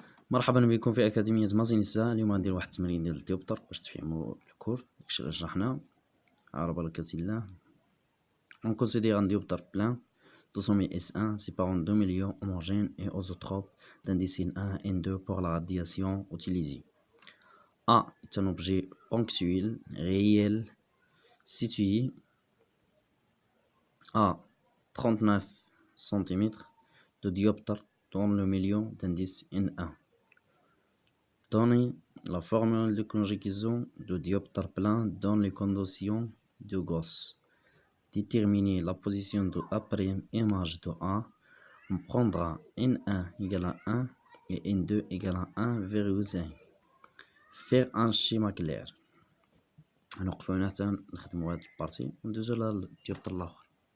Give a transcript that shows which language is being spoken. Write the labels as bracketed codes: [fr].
[ar] مرحبا بكم في أكاديمية مازينيسا. اليوم غندير واحد التمرين ديال الديوبتر باش تفهموا الكور داكشي اللي شرحنا على بركة الله. [fr] On considère un dioptre plein de son S1 séparant 2 milieux homogènes et isotropes d'indice N1 et N2 pour la radiation utilisée. A est un objet ponctuel, réel, situé à 39 cm de dioptre dans le milieu d'indice N1. Donnez la formule de conjugaison de dioptre plein dans les conditions de Gauss. Déterminer la position de A' image de A. On prendra N1 égale à 1 et N2 égale à 1,5. Faire un schéma clair. [ar] نوقفو هنا حتى نخدمو هاد البارتي وندوزو للديوبتر الآخر.